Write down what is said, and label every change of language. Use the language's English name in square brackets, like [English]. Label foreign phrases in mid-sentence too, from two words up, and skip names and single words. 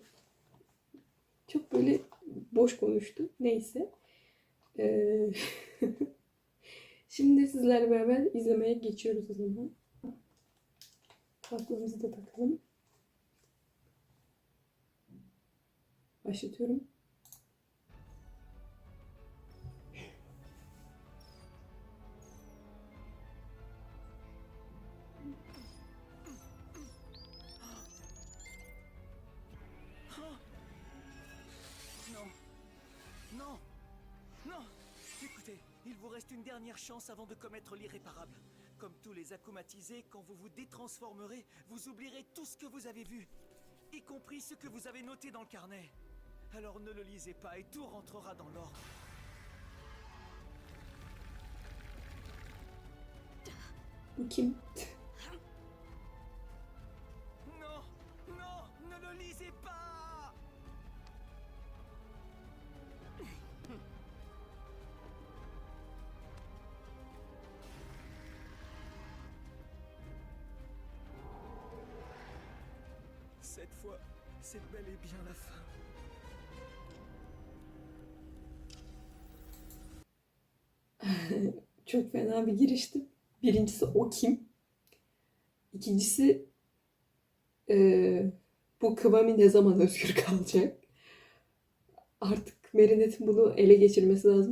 [Turkish] Çok böyle boş konuştum. Neyse. Ee, Şimdi sizlerle beraber izlemeye geçiyoruz o zaman. Kulaklığımızı da takalım. Başlatıyorum. [French] Non, non, non. Écoutez, il vous reste une dernière chance avant de commettre l'irréparable. Comme tous les akumatisés, quand vous vous détransformerez, vous oublierez tout ce que vous avez vu, y compris ce que vous avez noté dans le carnet. Alors ne le lisez pas et tout rentrera dans l'ordre. [Turkish] Bu kim? [French] Non, non, ne le lisez pas. Cette fois, c'est bel et bien la fin. [Turkish] Çok fena bir girişti. Birincisi o kim? İkincisi bu Kıvami ne zaman özgür kalacak? Artık Marinette'in bunu ele geçirmesi lazım.